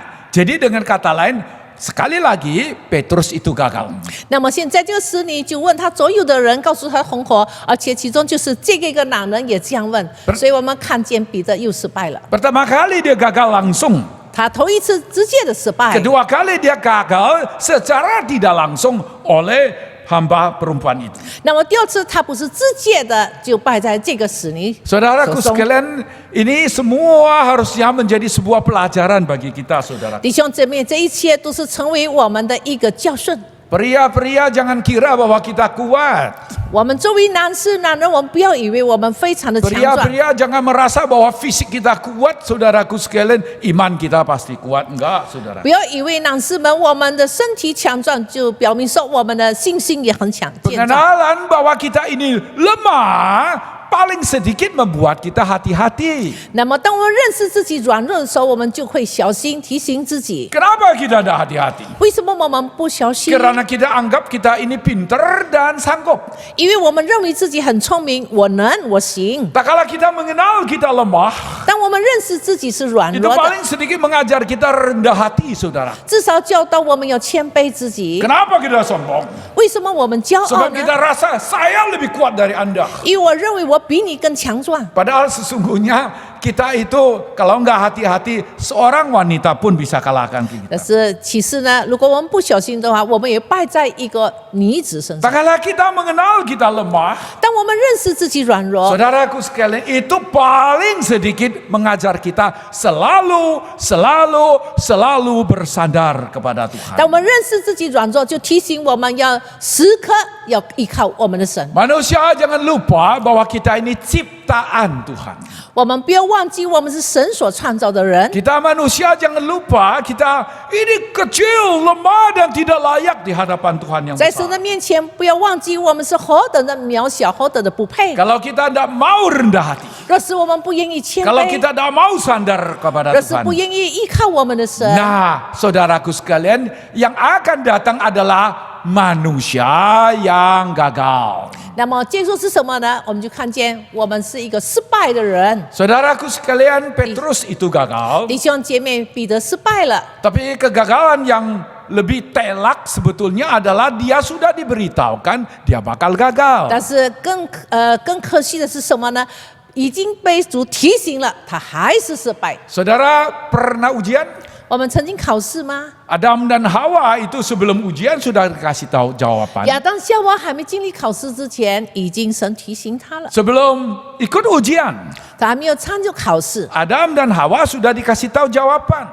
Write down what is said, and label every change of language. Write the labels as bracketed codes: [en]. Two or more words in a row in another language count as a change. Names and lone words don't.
[id] Jadi dengan kata lain, sekali lagi Petrus itu gagal. [zh] 那么现在这个使女就问他左右的人，告诉他同伙，而且其中就是这个一个男人也这样问，所以我们看见彼得又失败了。 [id] Pertama kali dia gagal langsung, [zh] 他头一次直接的失败， [id] kedua kali dia gagal secara tidak langsung oleh hamba perempuan itu. [zh] 那么第二次他不是直接的就败在这个使女 [id] Saudaraku [zh] 手中。 [id] sekalian, ini semua harusnya menjadi sebuah pelajaran bagi kita, saudara. [zh] 弟兄姐妹，这一切都是成为我们的一个教训。 [id] Pria-pria jangan kira bahwa kita kuat. [zh] 我们作为男人，我们不要以为我们非常的强壮。 [id] Pria-pria jangan merasa bahwa fisik kita kuat, saudaraku sekalian, iman kita pasti kuat. Enggak, saudara. [zh] 不要以为男士们我们的身体强壮，就表明说我们的信心也很强健壮。 [id] Pengenalan bahwa kita ini lemah paling sedikit membuat kita hati-hati. [zh] 那么，当我们认识自己软弱的时候，我们就会小心提醒自己。 [id] Kenapa kita ada hati-hati? [zh] 为什么我们不小心？ [id] Karena kita anggap kita ini pinter dan sanggup. [zh] 因为我们认为自己很聪明，我能，我行。 [id] Tak kala kita mengenal kita lemah, [zh] 当我们认识自己是软 [id] itu [zh] 弱的， [id] paling sedikit mengajar kita rendah hati, saudara. [zh] 至少教导我们要谦卑自己。 [id] Kenapa kita sombong? [zh] 为什么我们骄傲 [id] Sebab [zh] 呢？ [id] kita rasa saya lebih kuat dari Anda. [zh] 因为我认为我比你更强壮。 [id] Padahal sesungguhnya kita itu kalau nggak hati-hati, seorang wanita pun bisa kalahkan [zh] 但 [id] kita. [zh] 是其实呢，如果我们不小心的话，我们也败在一个女子身 [id] Tak [zh] 上。 [id] kala kita mengenal kita lemah, [zh] 当我们认识自己软弱， [id] saudaraku sekalian, itu paling sedikit mengajar kita selalu bersandar kepada [zh] 当 [id] Tuhan. [zh] 我们认识自己软弱，就提醒我们要时刻要依靠我们的神。 [id] Manusia jangan lupa bahwa kita ini ciptaan Tuhan. [zh] 我们不要忘记，我们是神所创造的人。 [id] Kita manusia jangan lupa kita ini kecil, lemah dan tidak layak di hadapan Tuhan yang [zh] 在神的 [id] besar. [zh] 面前，不要忘记我们是何等的渺小，何等的不配。 [id] Kalau kita tidak mau rendah hati, [zh] 若是我们不愿意谦 [id] kalau [zh] 卑， [id] kita tidak mau sandar kepada [zh] 若是不 [id] Tuhan, [zh] 愿意依靠我们的神， [id] nah saudaraku sekalian, yang akan datang adalah manusia yang gagal. [zh] 那么结束是什么呢？我们就看见我们是一个失败的人。 [id] Saudaraku sekalian, Petrus itu gagal. [zh] 弟兄姐妹，彼得失败了。 [id] Tapi kegagalan yang lebih telak sebetulnya adalah dia sudah diberitahukan dia bakal gagal. [zh] 但是更可惜的是什么呢？已经被主提醒了，他还是失败。 [id] Saudara pernah ujian? [zh] 我们曾经考试吗？ [id] Adam dan Hawa itu sebelum ujian sudah dikasih tahu jawaban. [zh] 亚当夏娃还没经历考试之前，已经神提醒他了。 [id] Sebelum ikut ujian, [zh] 他还没有参加考试， [id] Adam dan Hawa sudah dikasih tahu jawaban.